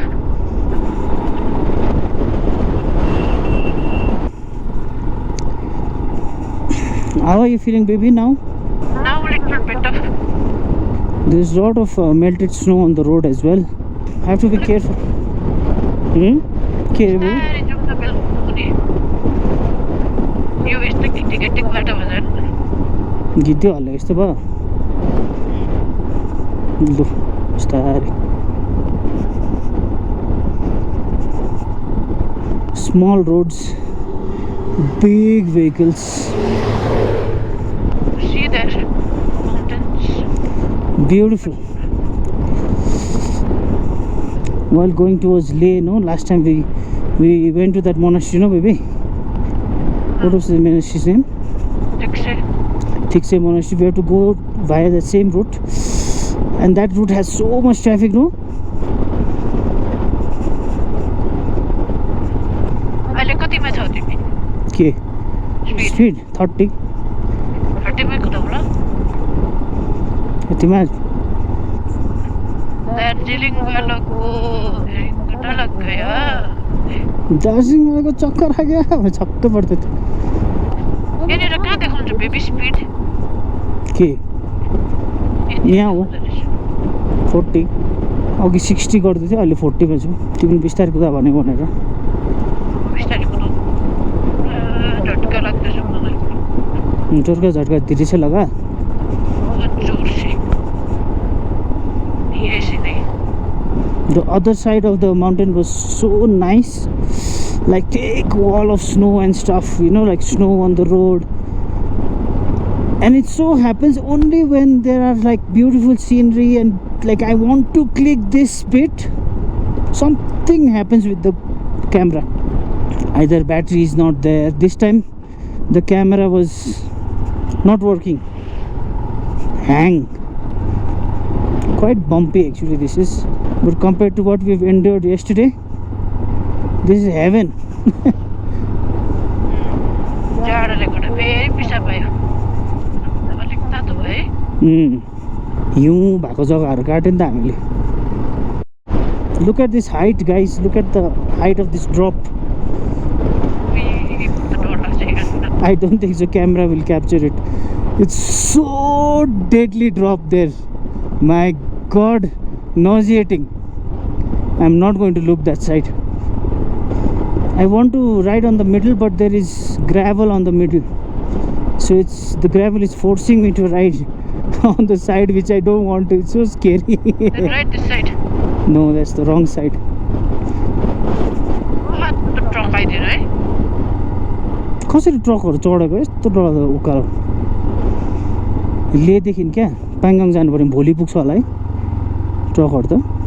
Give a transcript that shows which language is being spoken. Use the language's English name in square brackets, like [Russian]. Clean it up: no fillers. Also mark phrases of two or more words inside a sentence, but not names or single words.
[English] How are you feeling, baby, now? Now a little better. There's a lot of melted snow on the road as well. Have to be careful. Okay, baby. You wish the getting better was it? [Nepali] गिद्यो होला यस्तो भयो लु बिस्तारै [English] small roads, big vehicles. See there, mountains. Beautiful. While going towards Leh, no, last time we went to that monastery, no, baby. What was the monastery's name? Tikse monastery. We have to go via the same route, and that route has so much traffic, no? [Nepali] अहिले कतिमा छौ तिमी? के स्पिड 30 30 में कुदाउला? यतिमा [Hindi] दार्जिलिङ वालोको घन्टा लग गया. दार्जिलिङ वालाको चक्कर आ गया [Nepali] छक्क पर्दै थियो यहाँनिर कहाँ देखाउँछ बेबी स्पिड? के यहाँ हो 40 अघि 60 गर्दै थियो अहिले 40 मा छु तिमी बिस्तारै कुदा भनेको भनेर बिस्तारै कुदाउ. झट्का लाग्दैछ मलाई. [Hindi] जोरका झट्का धीरे से लगा बहुत जोर से. धीरे से नहीं. [English] The other side of the mountain was so nice, like thick wall of snow and stuff, you know, like snow on the road. And it so happens only when there are like beautiful scenery and like I want to click this bit, something happens with the camera. Either battery is not there. This time the camera was not working. Hang. Quite bumpy actually this is, but compared to what we've endured yesterday, this is heaven. [Nepali] जाडोले गर्दा फेरि पिसाब भयो. अलिक तातो भयो. हिउँ भएको जग्गाहरू काट्यो नि त हामीले. [English] Look at this height, guys. Look at the height of this drop. I don't think the camera will capture it. It's so deadly drop there. My god, nauseating. I'm not going to look that side. I want to ride on the middle, but there is gravel on the middle, so the gravel is forcing me to ride on the side which I don't want to. It's so scary. Then ride this side. No, that's the wrong side. [Nepali] ट्रक आइदिएर है. कसरी ट्रकहरू चढेको यस्तो डरलाग्दो उकालो. लेदेखि क्या पाङगाङ जानु पर्यो भोलि पुग्छ होला है ट्रकहरू त.